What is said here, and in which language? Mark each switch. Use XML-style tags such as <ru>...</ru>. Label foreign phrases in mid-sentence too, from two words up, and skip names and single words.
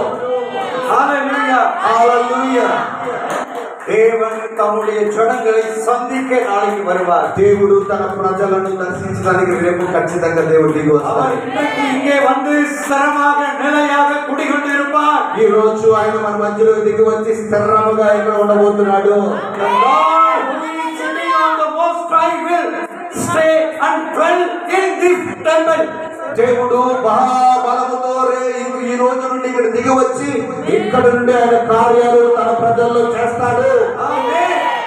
<te>హల్లెలూయా, హల్లెలూయా.</te> <ta>தேவன் தம்முடைய ஜனங்களை சந்திக்க நாளைக்கு வருவார்.</ta> <te>దేవుడు తన ప్రజలను దర్శించడానికి రేపు ఖచ్చితంగా దేవుడు దిగి</te> <ta>அவர்</ta> <te>వస్తాడు.</te> <ta>இன்றைக்கு இங்கே வந்து ஸ்திரமாக நிலையாக குடிகொண்டிருப்பார்.</ta> <te>ఈ రోజు ఆయన మన మధ్యలో దిగి వచ్చి స్థిరముగా ఇక్కడ ఉండబోతున్నాడు.</te> <en>The Lord who is sitting on the Most High will stay and dwell in this temple.</en> <te>దేవుడు మహాబలముతో ఈ రోజు నుండి ఇక్కడ దిగి వచ్చి ఇక్కడ నుండి ఆయన కార్యాలు తన ప్రజల్లో చేస్తాడు. ఆమేన్.</te>